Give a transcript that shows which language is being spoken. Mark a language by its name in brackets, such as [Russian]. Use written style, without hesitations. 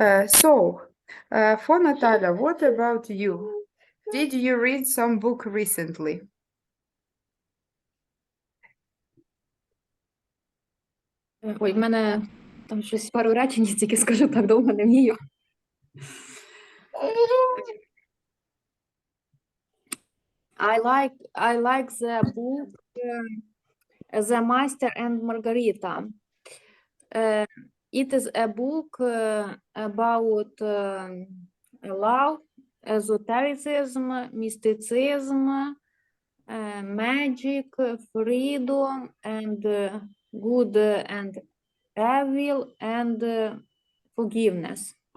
[English] For Natalia, what about you? Did you read some book recently? [Ukrainian] Ой, в мене там щось пару речень, тільки скажу так довго не вмію. [English] I like the book The Master and Margarita. It is a book about love, esotericism, mysticism, magic, freedom, and good and evil, and forgiveness.